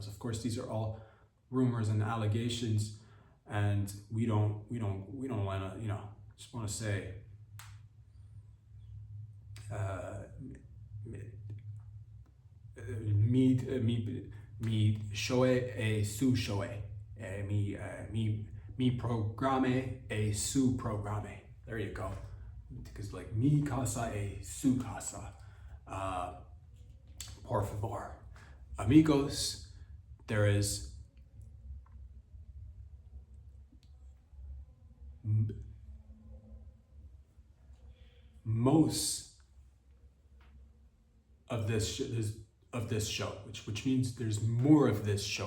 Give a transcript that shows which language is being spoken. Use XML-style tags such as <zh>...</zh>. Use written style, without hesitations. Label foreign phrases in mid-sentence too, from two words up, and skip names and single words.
<en>Of course, these are all rumors and allegations, and we don't want to, just want to say,</en> <es>mi shoe e su shoe, mi programme e su programme.</es> <en>There you go. Because like</en> <es>mi casa e su casa. Por favor.</es> <en>Amigos, there is most of this show, which means there's more of this show.</en>